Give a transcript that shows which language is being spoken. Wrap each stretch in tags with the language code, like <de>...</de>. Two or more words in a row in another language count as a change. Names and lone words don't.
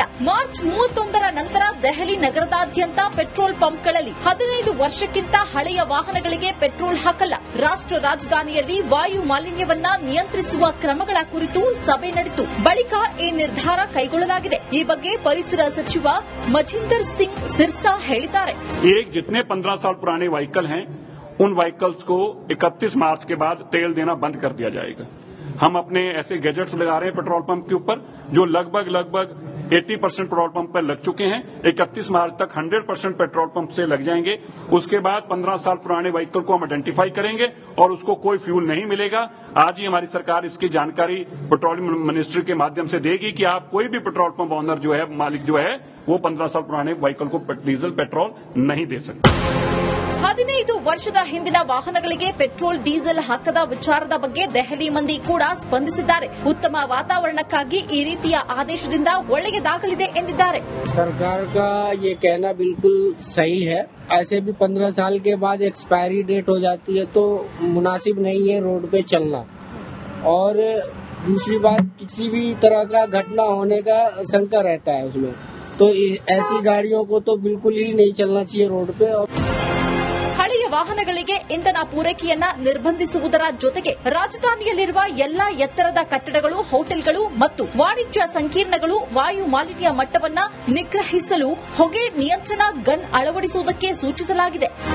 <kn>ಮಾರ್ಚ್ 31ರ ನಂತರ ದೆಹಲಿ ನಗರದಾದ್ಯಂತ ಪೆಟ್ರೋಲ್ ಪಂಪ್ಗಳಲ್ಲಿ 15 ವರ್ಷಕ್ಕಿಂತ ಹಳೆಯ ವಾಹನಗಳಿಗೆ ಪೆಟ್ರೋಲ್ ಹಾಕಲ್ಲ. ರಾಷ್ಟ್ರ ರಾಜಧಾನಿಯಲ್ಲಿ ವಾಯು ಮಾಲಿನ್ಯವನ್ನ ನಿಯಂತ್ರಿಸುವ ಕ್ರಮಗಳ ಕುರಿತು ಸಭೆ ನಡೆಯಿತು. ಬಳಿಕ ಈ ನಿರ್ಧಾರ ಕೈಗೊಳ್ಳಲಾಗಿದೆ. ಈ ಬಗ್ಗೆ ಪರಿಸರ ಸಚಿವ ಮಜಿಂದರ್ ಸಿಂಗ್ ಸಿರ್ಸಾ ಹೇಳಿದ್ದಾರೆ.</kn> <hi>जितने 15 साल पुराने व्हीकल हैं उन व्हीकल्स को 31 मार्च के बाद तेल देना बंद कर दिया जाएगा. हम अपने ऐसे गैजेट्स लगा रहे हैं</hi> <en>petrol pump</en> <hi>के ऊपर जो लगभग 80%</hi> <en>petrol pump</en> <hi>पर लग चुके हैं. 31 मार्च तक 100%</hi> <en>petrol pump</en> <hi>से लग जाएंगे. उसके बाद 15 साल पुराने व्हीकल को हम आइडेंटिफाई करेंगे और उसको कोई फ्यूल नहीं मिलेगा. आज ही हमारी सरकार इसकी जानकारी</hi> <en>petroleum ministry</en> <hi>के माध्यम से देगी कि आप कोई भी</hi> <en>petrol pump owner</en> <hi>जो है, मालिक जो है, वो 15 साल पुराने व्हीकल को</hi> <en>diesel petrol</en> <hi>नहीं दे सकते.</hi> <kn>15 ವರ್ಷದ ಹಿಂದಿನ ವಾಹನಗಳಿಗೆ ಪೆಟ್ರೋಲ್ ಡೀಸೆಲ್ ಹಾಕದ ವಿಚಾರದ ಬಗ್ಗೆ ದೆಹಲಿ ಮಂದಿ ಕೂಡ ಸ್ಪಂದಿಸಿದ್ದಾರೆ. ಉತ್ತಮ ವಾತಾವರಣಕ್ಕಾಗಿ ಈ ರೀತಿಯ ಆದೇಶದಿಂದ ಒಳ್ಳೆಯದಾಗಲಿದೆ ಎಂದಿದ್ದಾರೆ.</kn> <hi>सरकार का ये कहना बिल्कुल सही है. ऐसे भी 15 साल के बाद</hi> <en>expiry date</en> <hi>हो जाती है तो मुनासिब नहीं है रोड पे चलना. और दूसरी बात, किसी भी तरह का घटना होने का शंका रहता है उसमें, तो ऐसी गाड़ियों को तो बिल्कुल ही नहीं चलना चाहिए रोड पे.</hi> <kn>ಹಳೆಯ ವಾಹನಗಳಿಗೆ ಇಂಧನ ಪೂರೈಕೆಯನ್ನ ನಿರ್ಬಂಧಿಸುವುದರ ಜೊತೆಗೆ ರಾಜಧಾನಿಯಲ್ಲಿರುವ ಎಲ್ಲಾ ಎತ್ತರದ ಕಟ್ಟಡಗಳು, ಹೋಟೆಲ್ಗಳು ಮತ್ತು ವಾಣಿಜ್ಯ ಸಂಕೀರ್ಣಗಳು ವಾಯು ಮಾಲಿನ್ಯ ಮಟ್ಟವನ್ನ ನಿಗ್ರಹಿಸಲು ಹೊಗೆ ನಿಯಂತ್ರಣ ಗನ್ ಅಳವಡಿಸುವುದಕ್ಕೆ ಸೂಚಿಸಲಾಗಿದೆ.</kn>